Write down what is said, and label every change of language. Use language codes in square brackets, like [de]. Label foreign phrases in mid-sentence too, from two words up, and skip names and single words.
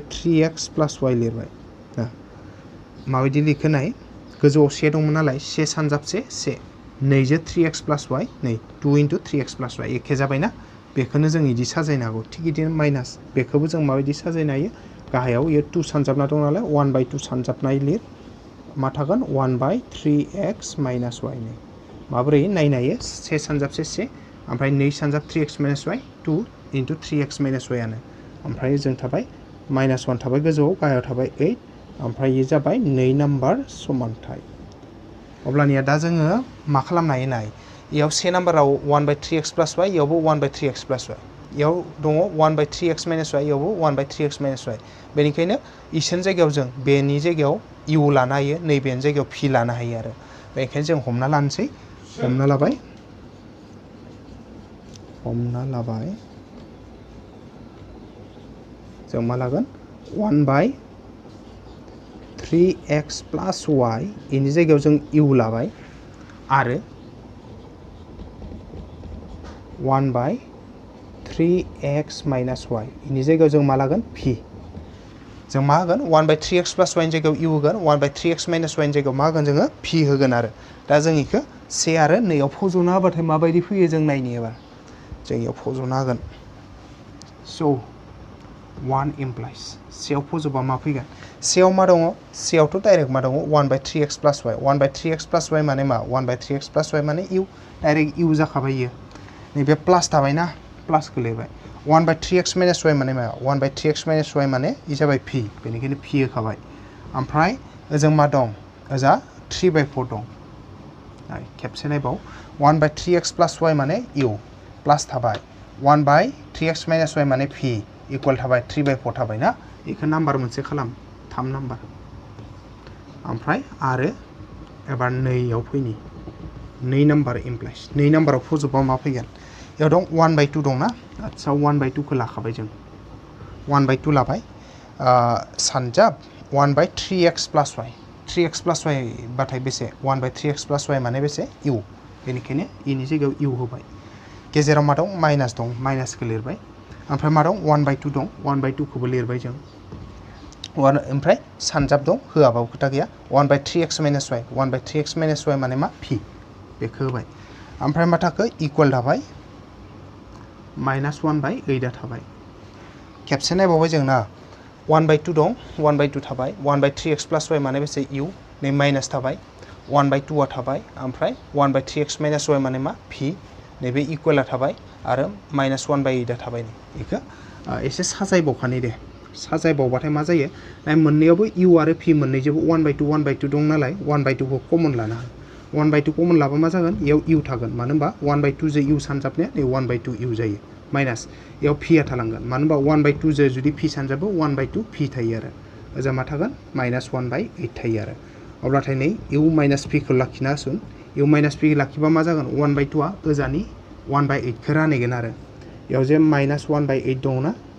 [brx] 3x plus y लिरबाय माबायदि लिरखो नाय गोजौआव से दंमोन नालाय से सानजाबसे से नैजो 3x plus y नै 2 into 3x plus y एखे जाबायना बेखौनो जों इदि साजायनो हागौ थिग इदिनो माइनास बेखौबो जों माबायदि साजायनो हायो गाहायाव इयो 2 सानजाबना दं नालाय 1 by 2 सानजाबनाय लिर मा थागोन 1 by 3x minus y नै माबोरै नायनो हायो से सानजाबसे से ओमफ्राय 2 सानजाब 3x minus y 2 into 3x minus y आनो ओमफ्राय जों थाबाय माइनास 1 थाबाय गोजौआव गाहायाव थाबाय 8 ओमफ्राय इयो जाबाय 2 नाम्बार समानथाय अब्लानिया दा जोङो मा खालामनो हायो नाय इयाव से नाम्बाराव 1 by 3x plus y इयावबो 1 by 3x plus y इयाव दङ 1 by 3x minus y इयावबो 1 by 3x minus y बेनिखायनो इसोरनि जायगायाव जों बेनि जायगायाव इउ लानो हायो नैबेनि जायगायाव पि लानो हायो आरो बेनिखायनो जों हमना लाबाय जों मा लागोन 1 by 3x plus y इनि जायगायाव जों इउ लाबाय आरो 1 by 3x minus y इनि जायगायाव जों मा लागोन p जों मा होगोन 1 by 3x plus y नि जायगायाव इउ होगोन 1 by 3x minus y नि जायगायाव मा होगोन जोङो p होगोन आरो दा जों इखौ से आरो नैयाव फज'ना होबाथाय माबायदि फैयो जों नायनि एबार जों इयाव फज'ना होगोन स' 1 implies सेयाव फज'बा मा फैगोन सेयाव मा दङ सेयावथ' डाइरेक्ट मा दङ 1 by 3x plus y 1 by 3x plus y माने मा 1 by 3x plus y माने इउ डाइरेक्ट इउ जाखाबाय इयो नैबे प्लास थाबायना प्लासखौ लिरबाय 1 by 3x minus y माने मा 1 by 3x minus y माने इ जाबाय p बेनिखायनो p होखाबाय ओमफ्राय ओजों मा दं ओजा 3 by 4 दं खेबसे नायबाव 1 by 3x plus y माने इउ प्लास थाबाय 1 by 3x minus y माने p इकुवेल थाबाय 3 by 4 थाबाय ना इखौ नाम्बार मोनसे खालाम 3 नाम्बार ओमफ्राय आरो एबार नैयाव फैनि 2 नाम्बार इमप्लाइस 2 नाम्बाराव फजोबबा मा फैगोन इयाव दं 1 by 2 दंना आदसा 1 by 2 खौ लाखाबाय जों 1 by 2 लाबाय सानजाब 1 by 3x plus y 3x plus y बाथाय बेसे 1 by 3x plus y माने बेसे इउ बेनिखायनो इनि जायगायाव इउ होबाय गेजेराव मा दं माइनास दं माइनासखौ लिरबाय ओमफ्राय मा दं 1 by 2 दं 1 by 2 खौबो लिरबाय जों ओमफ्राय सानजाब दं होआबाबो खोथा गैया 1 by 3x minus y 1 by 3x minus y माने मा p बेखौ होबाय ओमफ्राय मा थाखो इकुवेल थाबाय माइनास 1 by 8 आ थाबाय खेबसे नायबावबाय जों ना 1 by 2 दं 1 by 2 थाबाय 1 by 3x plus y माने बेसे इउ नै माइनास थाबाय 1 by 2 आ थाबाय ओमफ्राय 1 by 3x minus y माने मा p नैबे इकुवेला थाबाय आरो माइनास 1 by 8 आ थाबाय बेखौ एसे साजायबावखानि दे साजायबावबाथाय मा जायो नाय मोननैयावबो इउ आरो पि मोननैजोंबो 1 by 2 दं नालाय 1 by 2 खौ कमन लानो हागोन 1 by 2 कमन लाबा मा जागोन इयाव इउ थागोन मानो होनबा 1 by 2 जो इउ सानजाबनाया नै 1 by 2 इउ जायो माइनास इयाव पि आ थालांगोन मानो होनबा 1 by 2 जो जुदि पि सानजाबो 1 by 2 पि थायो आरो ओजा मा थागोन माइनास 1 by 8 थायो आरो अब्लाथाय नै इउ माइनास पि खौ लाखिना होसुन इउ माइनास पि लाखिबा मा जागोन 1 by 2 आ ओजानि 1 by 8 खौ रानहैगोन आरो इयाव जे माइनास 1 by 8 दङ ना